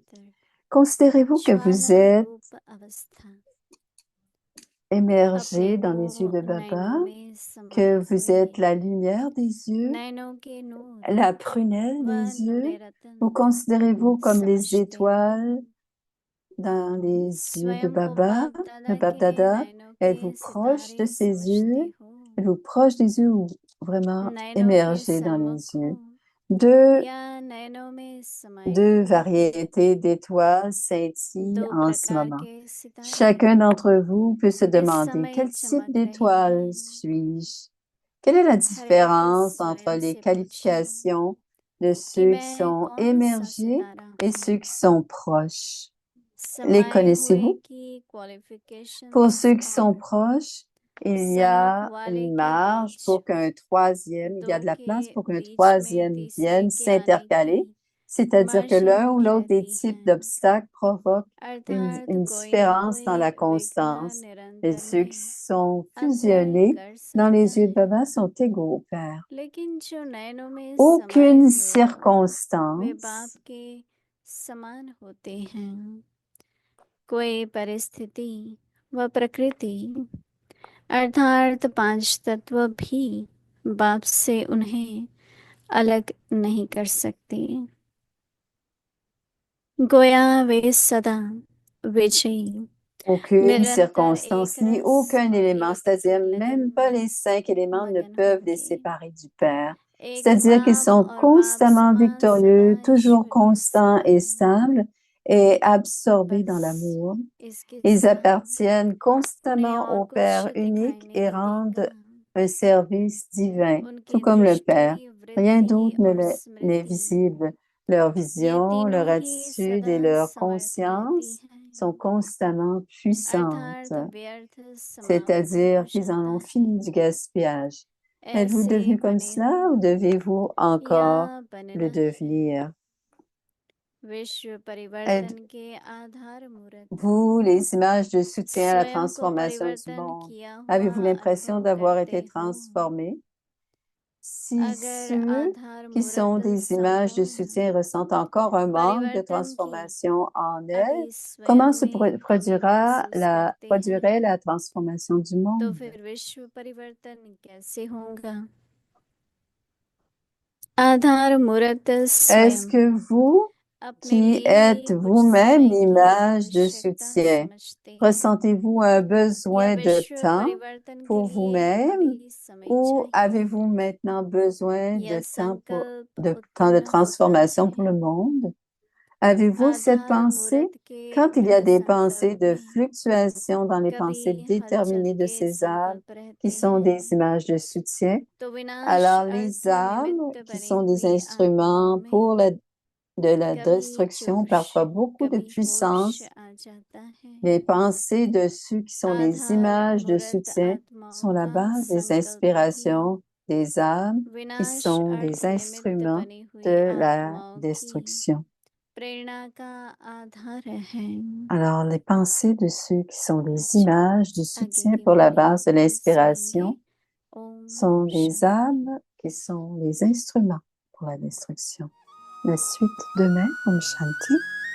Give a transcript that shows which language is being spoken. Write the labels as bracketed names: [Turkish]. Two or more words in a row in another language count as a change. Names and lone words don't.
[French] Considérez-vous que vous êtes émergé dans les yeux de Baba, que vous êtes la lumière des yeux, la prunelle des yeux, ou considérez-vous comme les étoiles dans les yeux de Baba, de Bab-Dada? Êtes-vous proche de ses yeux? Êtes-vous proche des yeux ou vraiment émergé dans les yeux? Deux, [Hindi] या नयनों में समाये [French] deux [Hindi] हुए [French] variétés d'étoiles scintillent [Hindi] दो [French] en ce [Hindi] प्रकार [French] moment. [Hindi] के सितारे [French] Chacun d'entre vous peut se [Hindi] इस [French] demander [Hindi] समय [French] quel type [Hindi] चमक रहे [French] d'étoile [Hindi] हैं। [French] suis-je? Quelle est la [Hindi] हर एक [French] différence entre [Hindi] स्वयं [French] les [Hindi] से पूछे [French] qualifications de [Hindi] कि [French] ceux qui [Hindi] मैं [French] sont [Hindi] कौन सा [French] émergés [Hindi] सितारा [French] et [Hindi] हूँ। [French] ceux qui sont proches? Les [Hindi] समाये हुए [French] connaissez-vous? [Hindi] की [French] Pour [Hindi] क्वालिफिकेशंस [French] ceux qui sont [Hindi] और [French] proches, il y [Hindi] सन्मुख [French] a [Hindi] वाले [French] une [Hindi] के [French] marge [Hindi] बीच [French] pour qu'un troisième, il y a [Hindi] दो [French] de la [Hindi] के [French] place pour qu'un [Hindi] बीच में [French] troisième [Hindi] तीसरे [French] vienne [Hindi] के आने [French] s'intercaler, [Hindi] की [French] c'est-à-dire que l'un ou [Hindi] मार्जिन [French] l'autre des [Hindi] रहती [French] types [Hindi] है। [French] d'obstacles provoque [Hindi] अर्थात [French] une [Hindi] कोई न [French] différence dans la [Hindi] कोई विघ्न [French] constance. Et [Hindi] निरंतर [French] ceux qui [Hindi] में [French] sont [Hindi] अंतर [French] fusionnés [Hindi] कर [French] dans [Hindi] सकता [French] les yeux de [Hindi] है, [French] Baba sont égaux au Père. [Hindi] लेकिन जो नयनों में समाये [French] Aucune [Hindi] हुए वे [French] circonstance [Hindi] बाप के समान होते हैं। कोई परिस्थिति व प्रकृति अर्थात पांच तत्व भी बाप से उन्हें अलग नहीं कर सकते। गोया वे सदा विजयी [French] aucune [Hindi] निरंतर [French] circonstance [Hindi] एक [French] ni [Hindi] रस [French] aucun [Hindi] और [French] élément, [Hindi] एक [French] c'est-à-dire [Hindi] लगन [French] même pas [Hindi] में [French] les 5 éléments ne [Hindi] मगन [French] peuvent les [Hindi] होके [French] séparer du Père. [Hindi] एक [French] C'est-à-dire qu'ils [Hindi] बाप [French] sont [Hindi] और बाप [French] constamment [Hindi] समान [French] victorieux, [Hindi] सदा [French] toujours [Hindi] ईश्वरीय [French] constants et [Hindi] समान [French] stables et absorbés dans [Hindi] बस [French] l'amour. [Hindi] इसके [French] Ils [Hindi] सिवा [French] appartiennent [Hindi] उन्हें [French] constamment [Hindi] और [French] au [Hindi] कुछ [French] Père unique [Hindi] दिखाई [French] et [Hindi] नहीं [French] rendent [Hindi] देगा। [French] un service divin, tout [Hindi] उनकी [French] comme le Père. [Hindi] दृष्टि [French] Rien [Hindi] वृत्ति [French] d'autre [Hindi] और [French] n'est [Hindi] स्मृति [French] visible. Leur [Hindi] ये [French] vision, [Hindi] तीनों [French] leur [Hindi] ही [French] attitude [Hindi] सदा [French] et leur [Hindi] समर्थ रहती [French] conscience [Hindi] हैं, [French] sont constamment puissantes, [Hindi] अर्थात व्यर्थ समाप्त [French] c'est-à-dire [Hindi] हो [French] qu'ils en [Hindi] जाता [French] ont [Hindi] है। [French] fini du gaspillage. Êtes-vous [Hindi] ऐसे [French] devenu comme [Hindi] बने [French] cela [Hindi] हो [French] ou devez-vous [Hindi] या [French] encore [Hindi] बनना [French] le [Hindi] है। [French] devenir? [Hindi] विश्व परिवर्तन [French] Êtes-vous [Hindi] के आधार मूर्त [French] les images de soutien à la [Hindi] स्वयं को [French] transformation du [Hindi] परिवर्तन [French] monde? [Hindi] किया हुआ [French] Avez-vous l'impression [Hindi] अनुभव [French] d'avoir [Hindi] करते [French] été [Hindi] हो। [French] transformé? Si [Hindi] अगर [French] ceux [Hindi] आधार [French] qui sont [Hindi] मूर्त [French] des images de [Hindi] संपूर्ण [French] soutien ressentent encore un manque de [Hindi] परिवर्तन की [French] transformation en elles, [Hindi] अभी [French] comment [Hindi] स्वयं [French] se [Hindi] में कमी महसूस करते हैं, [French] produirait la transformation du [Hindi] तो [French] monde? [Hindi] फिर विश्व परिवर्तन कैसे होगा। आधार मूर्त [French] Est-ce [Hindi] स्वयं [French] que vous, [Hindi] अपने [French] qui [Hindi] लिए [French] êtes [Hindi] ही कुछ [French] vous-même [Hindi] समय की [French] l'image de [Hindi] आवश्यकता [French] soutien, [Hindi] समझते हैं, [French] ressentez-vous un [Hindi] या [French] besoin de [Hindi] विश्व [French] temps [Hindi] परिवर्तन के [French] pour [Hindi] लिए [French] vous-même [Hindi] अभी समय [French] ou [Hindi] चाहिए, [French] avez-vous maintenant besoin [Hindi] या [French] de temps [Hindi] संकल्प [French] de [Hindi] उत्पन्न होता [French] transformation pour [Hindi] है। [French] le monde? Avez-vous cette [Hindi] आधार [French] pensée? [Hindi] मूर्त के [French] Quand il y a [Hindi] दृढ़ [French] des pensées [Hindi] संकल्प [French] de [Hindi] में [French] fluctuation dans les pensées [Hindi] कभी हलचल [French] déterminées de [Hindi] के [French] ces âmes [Hindi] संकल्प रहते [French] qui sont [Hindi] हैं, [French] des images de soutien, [Hindi] तो विनाश [French] alors [Hindi] अर्थ [French] les âmes [Hindi] निमित्त [French] qui [Hindi] बनी [French] sont des [Hindi] हुई आत्माओं [French] instruments [Hindi] में [French] pour de la [Hindi] कभी [French] destruction, [Hindi] जोश [French] parfois beaucoup de [Hindi] कभी होश [French] puissance, [Hindi] आ जाता है। [French] les pensées de ceux qui sont les [Hindi] आधार [French] images de [Hindi] मूर्त [French] soutien [Hindi] आत्माओं [French] sont la [Hindi] का [French] base des [Hindi] संकल्प ही [French] inspirations des âmes qui [Hindi] विनाश [French] sont [Hindi] अर्थ [French] des [Hindi] निमित्त [French] instruments [Hindi] बनी हुई [French] de la [Hindi] आत्माओं की [French] destruction. [Hindi] प्रेरणा का आधार है। [French] Alors, les pensées de ceux qui sont des [Hindi] अच्छा, [French] images du [Hindi] आगे [French] soutien [Hindi] की [French] pour la [Hindi] वाणी [French] base de [Hindi] कल सुनेंगे। [French] l'inspiration [Hindi] ओम [French] sont des [Hindi] शांति। [French] âmes qui sont les instruments pour la destruction. La suite demain, [Hindi] ओम शांति.